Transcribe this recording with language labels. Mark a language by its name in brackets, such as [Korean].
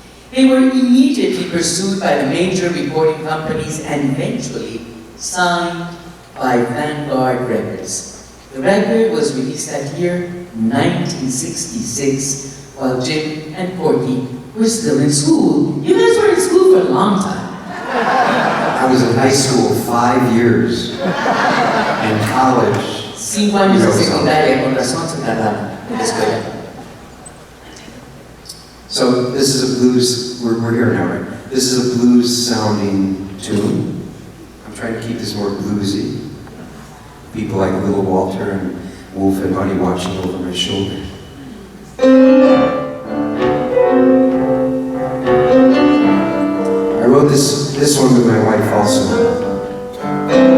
[English] They were immediately pursued by the major recording companies and eventually signed by Vanguard Records. The record was released that year, 1966, while Jim and Corky were still in school. You guys were in school for a long time. I was in high school 5 years, and college. [Spanish] 5 años de secundaria, con razón se tardaron en la escuela. [English] So this is a blues, we're here now, right? This is a blues sounding tune. I'm trying to keep this more bluesy. People like Little Walter and Wolf and Buddy watching over my shoulder. I wrote this one with my wife also.